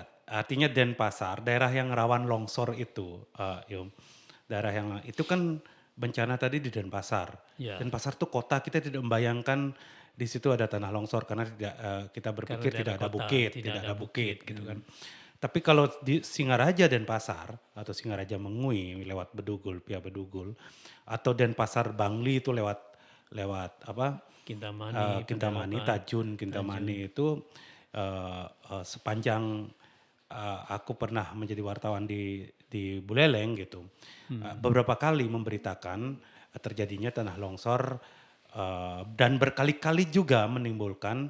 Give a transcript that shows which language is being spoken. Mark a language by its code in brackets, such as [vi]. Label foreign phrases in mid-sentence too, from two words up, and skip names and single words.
[id] Artinya Denpasar, daerah yang rawan longsor itu, Yum. Daerah yang itu kan bencana tadi di Denpasar. ya Denpasar tuh kota, kita tidak membayangkan di situ ada tanah longsor karena tidak kita berpikir karena tidak daerah ada kota bukit, tidak tidak ada ada bukit bukit. gitu kan. Tapi kalau di Singaraja Denpasar atau Singaraja Mengui lewat Bedugul, via Bedugul atau Denpasar Bangli itu lewat lewat apa Kintamani, Kintamani, Pendelokan, Tajun, Kintamani itu sepanjang aku pernah menjadi wartawan di Buleleng gitu, beberapa kali memberitakan terjadinya tanah longsor dan berkali-kali juga menimbulkan